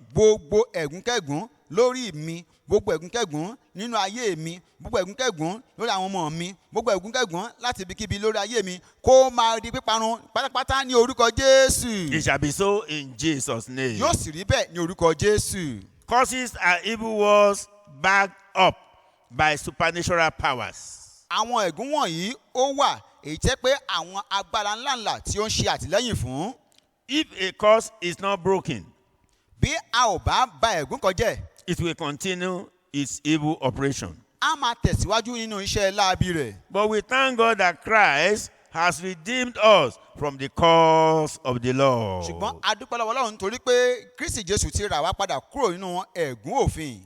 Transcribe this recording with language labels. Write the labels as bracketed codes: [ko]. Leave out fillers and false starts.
[yo] Gbogbo ẹ̀gúnkẹ́gún lórí mi, gbogbo ẹ̀gúnkẹ́gún nínú ayé mi, gbogbo ẹ̀gúnkẹ́gún lórí àwọn ọmọ mi, gbogbo ẹ̀gúnkẹ́gún láti ibikíbi lórí ayé mi kó máa di píparun pátápátá ní orúkọ Jésù. [en] It shall be so in Jesus' name. [yo] Yóò sì rí bẹ́ẹ̀ ní orúkọ Jésù. [en] Curses are evil words backed up by supernatural powers. [yo] Àwọn ẹ̀gún wọ̀nyí ó wà èyí jẹ́ pé àwọn agbára ńláńlá tí ó ń ṣe àtìlẹ́yìn fún. [en] If a curse is not broken, [yo] bí a ò bá ba ẹ̀gún kan jẹ́, [en] it will continue its evil operation. [yo] A máa tẹ̀síwájú nínú iṣẹ́ láabi rẹ̀. [en] But we thank God that Christ has redeemed us from the curse of the law. [yo] Ṣùgbọ́n a dúpẹ́ lọ́wọ́ Ọlọ́run torí pé Kristi Jésù ti rà wá padà kúrò nínú ẹ̀gún òfin.